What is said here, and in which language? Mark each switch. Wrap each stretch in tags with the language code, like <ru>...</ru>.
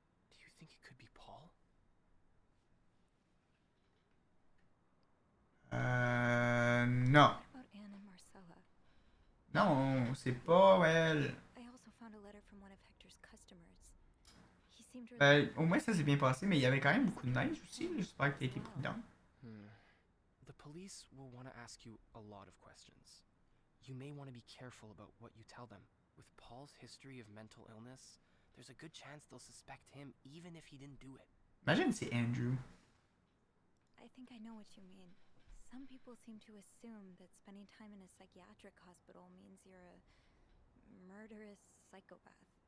<en>Do you think it could be Paul?</en> <fr>Non.</fr> <en>What about Anne and Marcella?</en> <fr>Non, c'est pas elle.</fr> <en>I also found a letter from one of Hector's customers. He seemed really</en> <fr>Au moins, ça s'est bien passé, mais il y avait quand même beaucoup de neige aussi. J'espère que t'as été prudent.</fr> <en>The police will want to ask you a lot of questions. You may want to be careful about what you tell them. With Paul's history of mental illness, there's a good chance they'll suspect him even if he didn't do it.</en> <fr>Imagine c'est Andrew.</fr> <en>I think I know what you mean. Some people seem to assume that spending time in a psychiatric hospital means you're a murderous psychopath.</en>